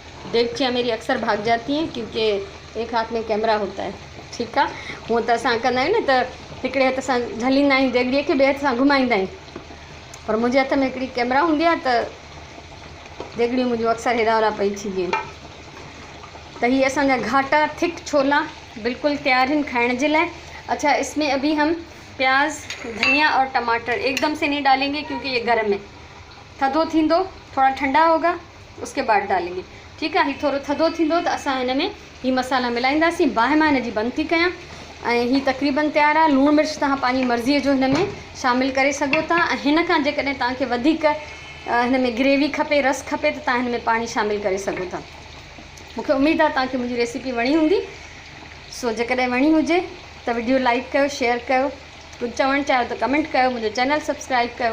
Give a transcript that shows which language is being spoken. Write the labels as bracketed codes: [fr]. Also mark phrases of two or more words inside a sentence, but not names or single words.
[hi] देगचियाँ मेरी अक्सर भाग जाती हैं क्योंकि एक हाथ में कैमरा होता है। ठीक है, [sd] हूँ तो असां कंदा आहियूं न त हिकिड़े हथ सां झलींदा आहियूं देगड़ीअ खे, ॿिए हथ सां घुमाईंदा आहियूं, पर मुंहिंजे हथ में हिकिड़ी कैमरा हूंदी आहे त देगड़ियूं मुंहिंजूं अक्सर हेॾा होॾा पई थींदियूं आहिनि। त हीअ असांजा घाटा थिक छोला [hi] बिल्कुल तैयार हैं खाने के लिए। अच्छा, इसमें अभी हम प्याज, धनिया और टमाटर एकदम से नहीं डालेंगे क्योंकि ये गर्म है। [sd] थधो थींदो, [hi] थोड़ा ठंडा होगा उसके बाद डालेंगे। ठीक है, [sd] ही थोड़ो थधो थींदो त असां हिन में ही मसाला मिलाईंदासीं। बाहि मां हिन जी बंदि थी कयां ऐं ही तक़रीबन तैयार आहे। लूणु मिर्च तव्हां पंहिंजी मर्ज़ीअ जो हिन में शामिलु करे सघो था। ऐं हिन खां जेकॾहिं तव्हांखे वधीक हिन में ग्रेवी खपे, रस खपे, त तव्हां हिन में पाणी शामिलु करे सघो था। मूंखे उमेदु आहे तव्हांखे मुंहिंजी रेसिपी वणी हूंदी। सो जेकॾहिं वणी हुजे त वीडियो लाइक कयो, शेयर कयो, कुझु चवणु चाहियो त कमेंट कयो, मुंहिंजो चैनल सब्सक्राइब कयो।